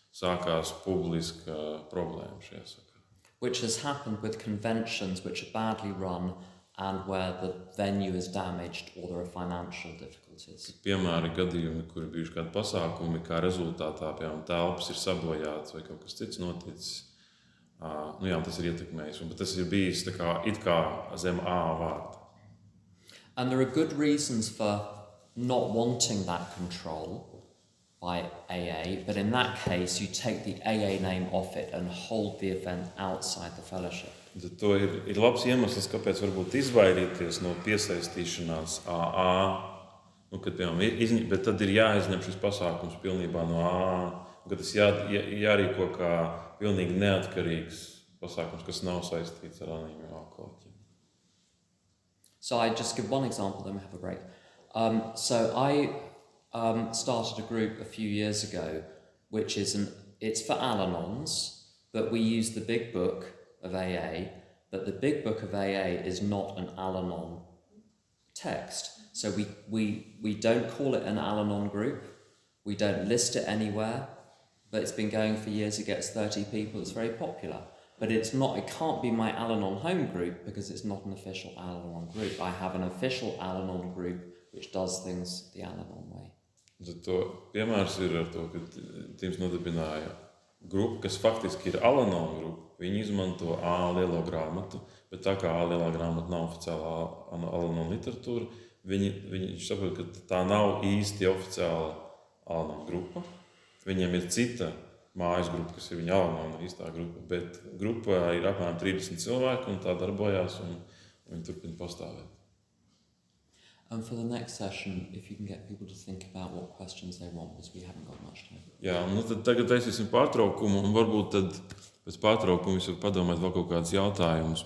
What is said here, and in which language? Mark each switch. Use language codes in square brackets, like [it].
[lv] sākās publiska problēma šajā sakarā. [en] Which has happened with conventions which are badly run and where the venue is damaged or there are financial difficulties. [lv] Piemēri gadījumi, kur ir bijuši kādi pasākumi, kā rezultātā, piemēram, telpas ir sabojāts vai kaut kas cits noticis. Tas ir ietekmējis, bet tas ir bijis it kā zem A vārda. [en] And there are good reasons for not wanting that control by AA, but in that case you take the AA name off it and hold the event outside the fellowship. [lv] Tad to ir labs iemesls, kāpēc varbūt izvairīties no piesaistīšanās AA, kad, piemēram, bet tad ir jāizņem šis pasākums pilnībā no AA, kad tas jārīko kā pilnīgi neatkarīgs pasākums, kas nav saistīts ar anonīmiem alkoholiķiem. [en] So I just give one example, then we have a break. So I started a group a few years ago, which it's for Al-Anons, but we use the big book of AA, but the big book of AA is not an Al-Anon text. So we don't call it an Al-Anon group, we don't list it anywhere, but it's been going for years, it gets 30 people, it's very popular. But it can't be my Al-Anon home group because it's not an official Al-Anon group. I have an official Al-Anon group which does things the Al-Anon way. [lv] Piemērs ir ar to, ka Tims nodibināja grupu, kas faktiski ir Al-Anon grupa. Viņi izmanto A lielo grāmatu, bet tā kā A lielā grāmata nav oficiālā Al-Anon literatūra, viņš saprot, ka tā nav īsti oficiāla Al-Anon grupa. Viņiem ir cita mājas grupa, kas ir viņa Al-Anon īstā grupa, bet grupā ir apmēram 30 cilvēki un tā darbojās un viņi turpina pastāvēt. [en] And for the next session, if you can get people to think about what questions they want, because we haven't got much time. [lv] Jā, tad tagad taisīsim pārtraukumu, un varbūt tad pēc pārtraukuma jūs varat padomāt vēl kaut kādus jautājumus.